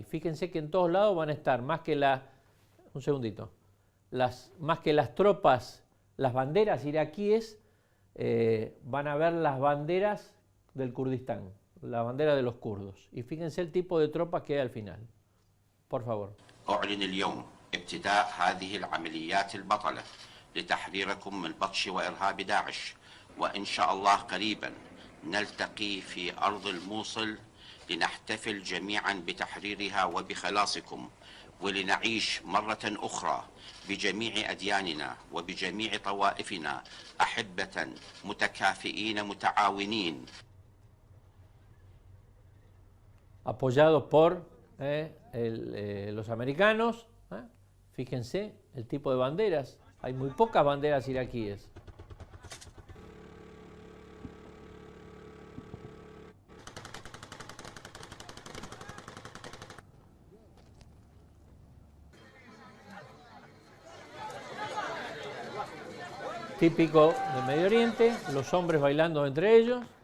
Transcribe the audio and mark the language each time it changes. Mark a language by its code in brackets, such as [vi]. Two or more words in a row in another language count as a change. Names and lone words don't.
[es] Fíjense que en todos lados van a estar más que las tropas, las banderas iraquíes, van a ver las banderas del Kurdistán, la bandera de los kurdos. Y fíjense el tipo de tropas que hay al final. Por favor. [ar] أعلن اليوم ابتداء هذه العمليات البطلة لتحريركم من بطش وإرهاب داعش وإن شاء الله قريبا نلتقي في أرض الموصل لنحتفل جميعا بتحريرها وبخلاصكم ولنعيش مرة أخرى بجميع أدياننا وبجميع طوائفنا أحبة متكافئين متعاونين. [es] Apoyados por los americanos. Fíjense el tipo de banderas. Hay muy pocas banderas iraquíes. Típico del Medio Oriente, los hombres bailando entre ellos.